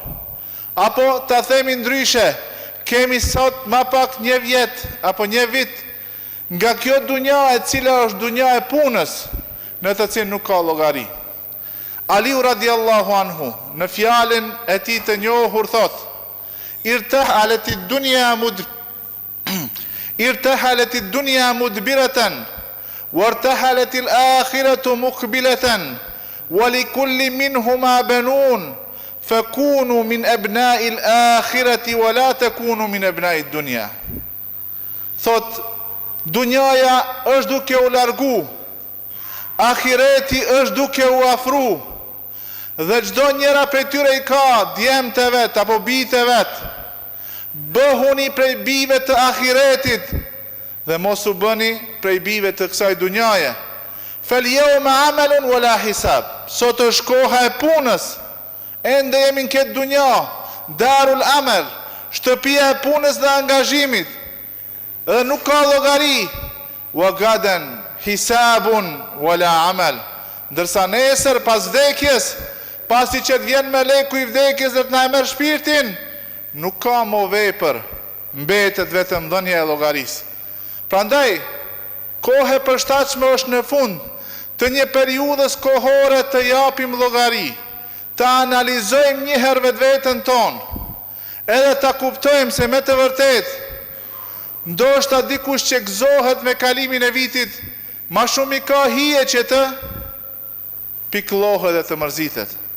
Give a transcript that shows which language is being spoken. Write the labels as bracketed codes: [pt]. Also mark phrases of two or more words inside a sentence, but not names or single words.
[sq] Apo ta themi ndryshe, kemi sot ma pak një vjet apo një vit nga kjo dunja e cila është dunja e punës, në të cilën nuk ka llogari. [ar] Aliu رضي الله عنه [sq] në fjalën e tij të njohur thot: [ar] ارتحلت الدنيا مدبرة وارتحلت الآخرة مقبلة ولكل منهما بنون فكونوا من أبناء الآخرة ولا تكونوا من أبناء الدنيا. [sq] Thot, dunjaja është duke u largu, ahireti është duke u afru, dhe çdo njëra prej tyre i ka djemt e vet apo bijtë e vet. Bëhuni prej bijve të ahiretit dhe mos u bëni prej bijve të kësaj dunjaje. [ar] فاليوم عمل ولا حساب. [sq] Sot është koha e punës. Ende jemi në këtë dunja, [ar] دار العمل, [sq] shtëpia e punës dhe angazhimit. Dhe nuk ka llogari. [ar] وغدا حساب ولا عمل. [sq] Ndërsa nesër pas vdekjes, pasi që të vjen meleku i vdekjes dhe të na e merr shpirtin, nuk ka më vepër, mbetet vetëm dhënia e llogarisë. Prandaj, kohë e përshtatshme është në fund të një periudhës kohore të japim llogari, të analizojmë një herë vetveten tonë, edhe ta kuptojmë se me të vërtet ndoshta dikush që gëzohet me kalimin e vitit, ma shumë i ka hije që të piklohet dhe të mërzitet.